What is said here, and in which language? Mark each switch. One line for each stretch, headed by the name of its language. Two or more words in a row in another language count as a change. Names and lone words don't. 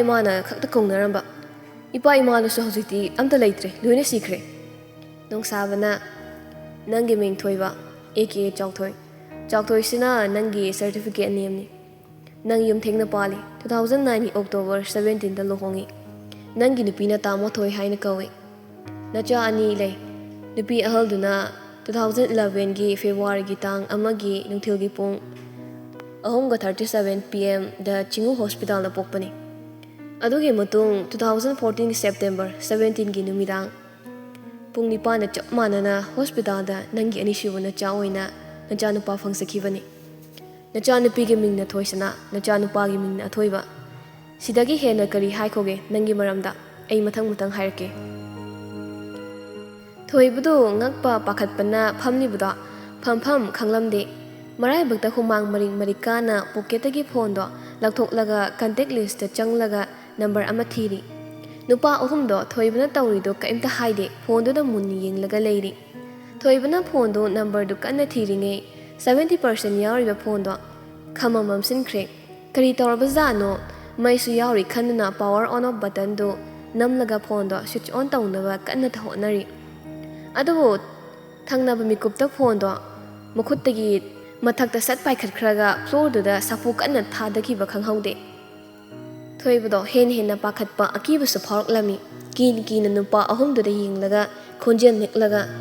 Manipuri: imana khakta kaunaramba ipa imana su haujiti amta leitre loina sikre Nongshabana Nangi ming thoiba aka chawthoi sina nangi certificate niamni nang yum thengna pali 2009 October 17 da lohongi nangi nupina tamo thoi haina kawi nacha ani lei nupi ahalduna 2011 gi February gi tang amagi nungthil gi pung 3:37 pm da Chingu hospital na pokpani adugi matung 2014 September 17 gi numidang Pung nipa na chap manana hospital da nangi anishibu na chaoina na chanupa fangsakibani. Na chanupi gi ming na thoisana na chanupa gi ming na thoiba. Sidagi hena kari haikoge nangi maramda ai mathang hairke. Thoibudu ngakpa pakhatpana phamnibuda pham khanglamde marai bakta humang maring marikana pocketagi phone do lakthoklaga
English: contact list
Manipuri: ta changlaga number ama thiri. Nupa ahumdo thoibana tawrido kaimta haide phone do da munni yenglaga leiri thoibana phone do number do kanna thiringe 70% yauriba phone do khamamam sinkre kari tawraba zano maisu yauri khanna
English: power on off button
Manipuri: do namlaga phone do
English: switch on
Manipuri: tawnaba kanna thonari adu thangnaba mikupta phone do makhuttagi mathakta sat paikhatkhraga floor do da sapu kanna thadakiba khanghaude Thoibado hen pakhatpa akiba sa pharaklami kin nupa ahumduda yinglaga khonjel niklaga